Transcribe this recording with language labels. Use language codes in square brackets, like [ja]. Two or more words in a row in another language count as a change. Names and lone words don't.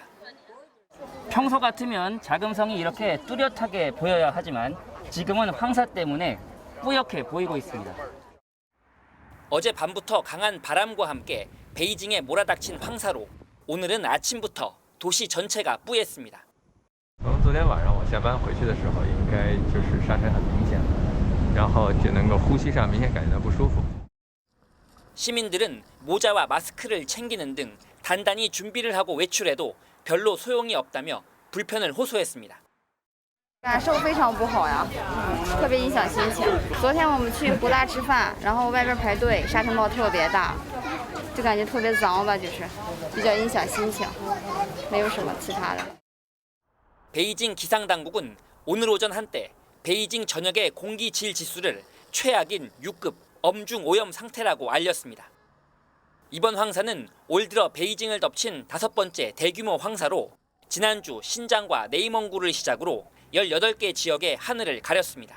[ko] 평소 같으면 자금성이 이렇게 뚜렷하게 보여야 하지만 지금은 황사 때문에 뿌옇게 보이고 있습니다. 어젯밤부터 강한 바람과 함께 베이징에 몰아닥친 황사로 오늘은 아침부터 도시 전체가 뿌였습니다. [zh] 昨天晚上我下班回去的时候，应该就是沙尘很明显，然后就能够呼吸上明显感觉到不舒服。 [ko] 시민들은 모자와 마스크를 챙기는 등 단단히 준비를 하고 외출해도 별로 소용이 없다며 불편을 호소했습니다. [zh] 感受非常不好呀，特别影响心情。昨天我们去博大吃饭，然后外边排队，沙尘暴特别大，就感觉特别脏吧，就是比较影响心情，没有什么其他的。 [ko] 베이징 기상당국은 오늘 오전 한때 베이징 전역의 공기질 지수를 최악인 6급 엄중 오염 상태라고 알렸습니다. 이번 황사는 올 들어 베이징을 덮친 5번째 대규모 황사로 지난주 신장과 내이멍구를 시작으로 18개 지역의 하늘을 가렸습니다.